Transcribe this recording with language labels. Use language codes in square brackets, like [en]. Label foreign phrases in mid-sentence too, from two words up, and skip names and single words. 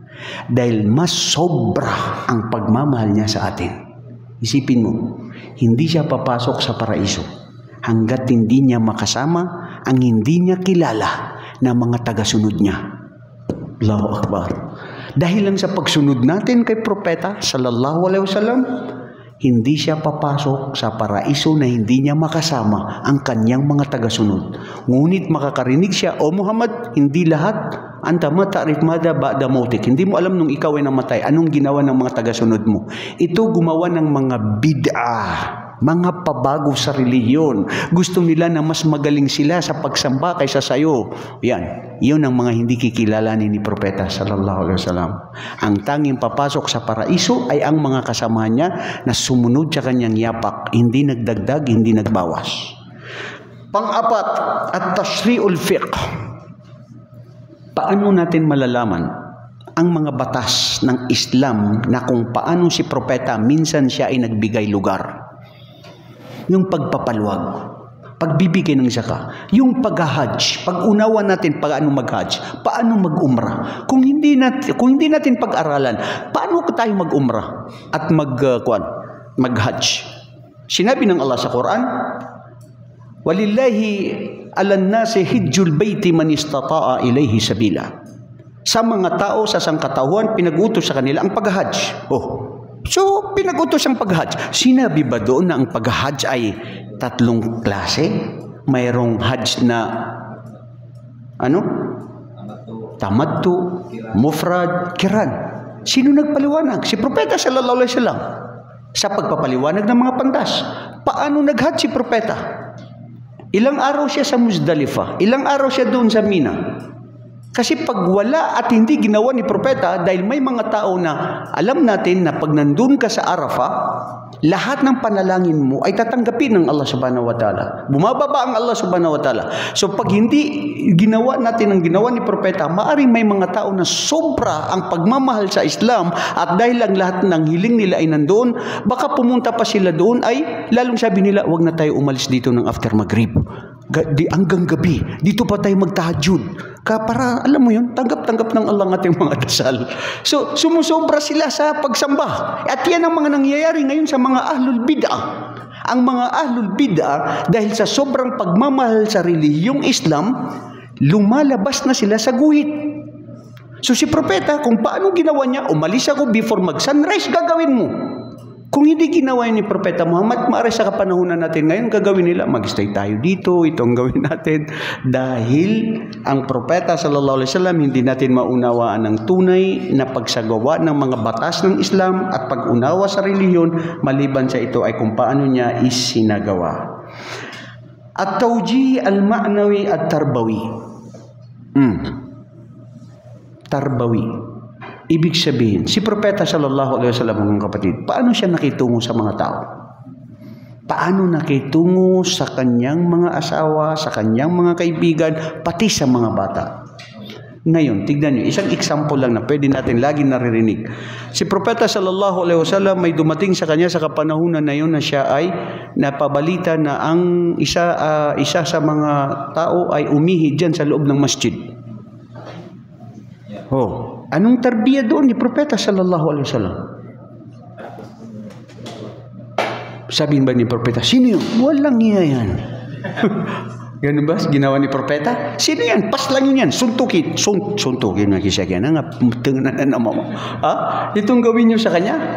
[tl] Dahil mas sobra ang pagmamahal niya sa atin. Isipin mo, hindi siya papasok sa paraiso hanggat hindi niya makasama ang hindi niya kilala na mga tagasunod niya. [ar] الله أكبر. [tl] Dahil lang sa pagsunod natin kay Propeta [ar] صلى الله عليه وسلم, [tl] hindi siya papasok sa paraiso na hindi niya makasama ang kanyang mga tagasunod. Ngunit makakarinig siya, O Muhammad, hindi lahat [ar] أنت ما تعرف ماذا بعد موتك. [tl] Hindi mo alam nung ikaw ay namatay, anong ginawa ng mga tagasunod mo. Ito gumawa ng mga bid'ah, mga pabago sa relihiyon. Gusto nila na mas magaling sila sa pagsamba kaysa sayo. Yan. Yun ang mga hindi kikilalanin ni Propeta [ar] صلى الله عليه وسلم. [tl] Ang tanging papasok sa paraiso ay ang mga kasama niya na sumunod sa kanyang yapak, hindi nagdagdag, hindi nagbawas. Pang-apat, [ar] التشريع الفقه. [tl] Paano natin malalaman ang mga batas ng Islam na kung paano si Propeta minsan siya ay nagbigay lugar? Yung pagpapaluwag, pagbibigay ng zakat, yung pag-hajj, pag-unawa natin paano mag-hajj, paano mag-umrah. Kung hindi natin pag-aralan, paano tayo mag-umrah at mag-hajj? Sinabi ng Allah sa Quran, [ar] "ولله على الناس حج البيت من استطاع إليه سبيلا." [tl] Sa mga tao sa sangkatauhan, pinag-utos sa kanila ang pag-hajj. So, pinag-utos ang pag-hajj. Sinabi ba doon na ang pag-hajj ay tatlong klase? Mayroong hajj na [ar] تمتع، مفرد، قران. [tl] Sino nagpaliwanag? Si Propeta [ar] صلى الله عليه وسلم. [tl] Sa pagpapaliwanag ng mga pantas. Paano nag-hajj si Propeta? Ilang araw siya sa Muzdalifah? Ilang araw siya doon sa Mina? Kasi pag wala at hindi ginawa ni Propeta, dahil may mga tao na alam natin na pag nandun ka sa Arafah, lahat ng panalangin mo ay tatanggapin ng Allah [ar] سبحانه وتعالى. [tl] Bumababa ang Allah [ar] سبحانه وتعالى. [tl] So pag hindi ginawa natin ang ginawa ni Propeta, maaring may mga tao na sobra ang pagmamahal sa Islam at dahil lang lahat ng hiling nila ay nandoon, baka pumunta pa sila doon ay lalong sabi nila, wag na tayo umalis dito ng after Maghrib. Hanggang gabi, dito pa tayo magtahajjud. Para, alam mo yun, tanggap-tanggap ng Allah ang ating mga dasal. So, sumusobra sila sa pagsamba. At yan ang mga nangyayari ngayon sa mga [ar] أهل البدعة. [tl] Ang mga [ar] أهل البدعة, [tl] dahil sa sobrang pagmamahal sa relihiyong Islam, lumalabas na sila sa guhit. So si Propeta, kung paano ginawa niya, umalis ako before mag-sunrise, gagawin mo. Kung hindi ginawa ni Propeta Muhammad, maaari sa kapanahunan natin ngayon, gagawin nila, mag-stay tayo dito, itong gawin natin. Dahil ang Propeta [ar] صلى الله عليه وسلم, [tl] hindi natin maunawaan ang tunay na pagsagawa ng mga batas ng Islam at pag-unawa sa relihiyon, maliban sa ito ay kung paano niya isinagawa. [ar] التوجيه المعنوي التربوي. Tarbawi. [tl] Ibig sabihin, si Propeta [ar] صلى الله عليه وسلم, [tl] mga kapatid, paano siya nakitungo sa mga tao? Paano nakitungo sa kanyang mga asawa, sa kanyang mga kaibigan, pati sa mga bata? Ngayon, tignan niyo, isang example lang na pwede natin lagi naririnig. Si Propeta [ar] صلى الله عليه وسلم [tl] may dumating sa kanya sa kapanahunan na yun na siya ay napabalita na ang isa sa mga tao ay umihi dyan sa loob ng masjid. Anong tarbiya doon ni Propeta [ar] صلى الله عليه وسلم? [tl] Sabihin ba ni Propeta, sino yun? Walang iya yan. Ganun ba? Ginawa ni Propeta? Sino yan? Pas lang yun yan. Suntukin. Suntukin na kisagyan. Tingnan na naman mo. Itong gawin nyo sa kanya?